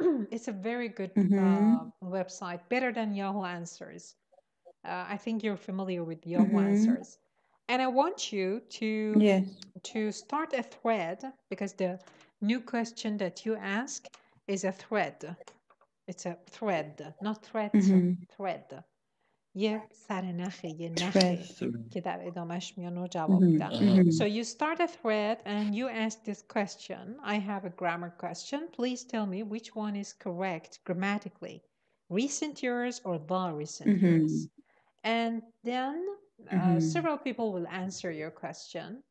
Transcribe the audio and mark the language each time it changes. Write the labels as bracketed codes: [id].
[en] It's a very good website, better than Yahoo Answers. I think you're familiar with Yahoo Answers. And I want you to start a thread, because the new question that you ask is a thread. It's a thread, not threat, thread. [fa] یه سرنخه، یه نخه که در ادامهش میان و جواب میدن. [en] So you start a thread and you ask this question. I have a grammar question. Please tell me which one is correct grammatically. Recent years or the recent years. And then several people will answer your question.